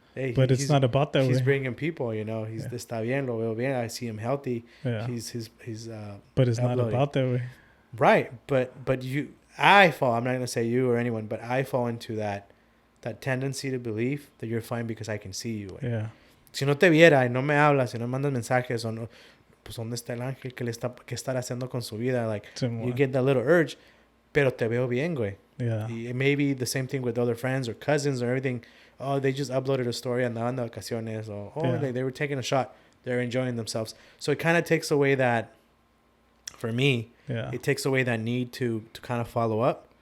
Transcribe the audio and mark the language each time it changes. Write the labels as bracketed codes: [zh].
[en] Hey, but it's not about that. He's bringing people, he's [es] está bien, lo veo bien. [en] I see him healthy. Yeah. He's but it's uploading. Not about that way. Right. But I fall. I'm not gonna say you or anyone, but I fall into that tendency to believe that you're fine because I can see you. [es] Güey. [en] Yeah. [es] Si no te viera y no me hablas, si no mandas mensajes o no, pues dónde está el ángel qué estará haciendo con su vida? [en] Like you get that little urge, [es] pero te veo bien, güey. [en] Yeah. It may be the same thing with other friends or cousins or everything. Oh, they just uploaded a story [es] andaban de vacaciones, [en] or they were taking a shot. They're enjoying themselves. So it kind of takes away that, for me, it takes away that need to kind of follow up.